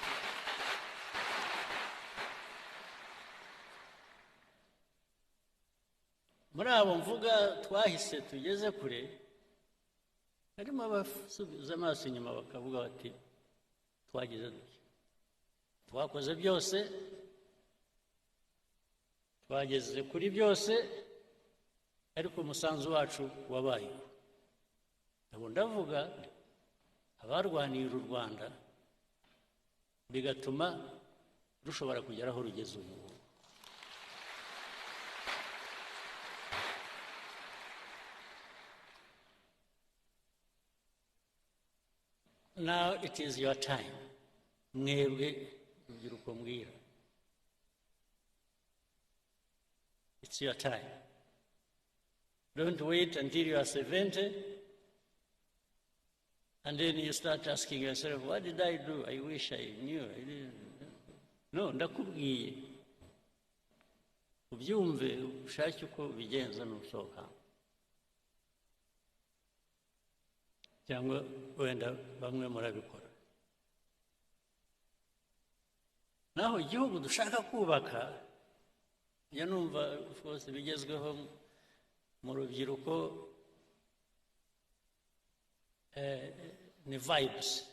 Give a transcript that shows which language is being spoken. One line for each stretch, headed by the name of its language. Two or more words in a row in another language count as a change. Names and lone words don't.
Kinyarwanda: Muri abo mvuga twahise tugeze kure, harimo abasubiza amaso inyuma bakavuga bati twagize duke, twakoze byose, twageze kuri byose, ariko umusanzu wacu wabayeho. Abo ndavuga abarwaniye u Rwanda bigatuma rushobora kugera aho rugeze ubu.
English: Now it is your time.
Kinyarwanda: Mwebwe urubyiruko mbwira,
English: it's your time. Don't wait until you are 70 and then you start asking yourself, what did I do? I wish I knew. I didn't.
Kinyarwanda: No, ndakubwiye ubyumve ushake uko bigenza n'usohoka. cyangwa wenda bamwe murabikora. Naho igihugu dushaka kubaka, njya numva rwose bigezweho mu rubyiruko ni vibes.